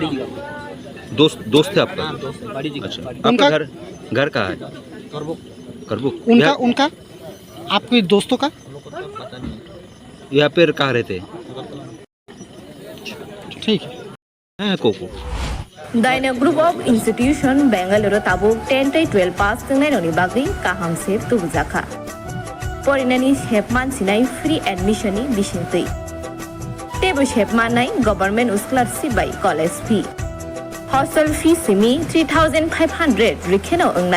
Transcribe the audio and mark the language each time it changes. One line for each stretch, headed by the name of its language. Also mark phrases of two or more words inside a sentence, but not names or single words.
Hindi: दोस्त थे आपका? हाँ, दोस्त है। बड़ी जी। अच्छा, आपका घर कहाँ है? करबुक। उनका आपके दोस्तों का? हम लोग को तो पता नहीं है। यहाँ पे कहाँ रहते? ठीक है। हाँ, कोको।
Kok Borok: Daina Group of Institution Bangalore tabuk 10-12 pass tengnainoni bagui kaham sep tubujaka. Porinani shepman sinai
English: free admission
Kok Borok: ni bisingtui. Tebo shepman nai
English: government scholarship by college fee. Hostel fee
Kok Borok: simi 3,500 rikheno ongnai.